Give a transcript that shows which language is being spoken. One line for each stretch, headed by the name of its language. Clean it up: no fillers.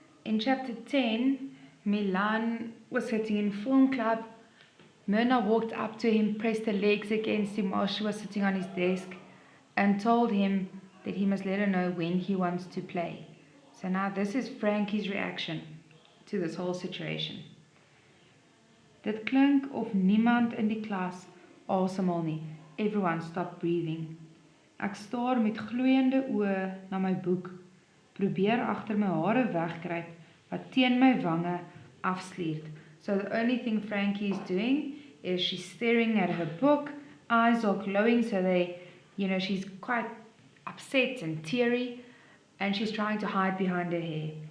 English: In chapter 10, Milan was sitting in film club. Myrna walked up to him, pressed her legs against him while she was sitting on his desk, and told him that he must let her know when he wants to play. So now this is Frankie's reaction to this whole situation.
Afrikaans: Dit klink of niemand in die klas asemhaal nie.
English: Everyone stopped breathing.
Afrikaans: Ek staar met gloeiende oë na my boek, probeer agter my hare wegkruip wat teen my wange afsliert.
English: So the only thing Frankie is doing is she's staring at her book, eyes are glowing, so she's quite upset and teary, and she's trying to hide behind her hair.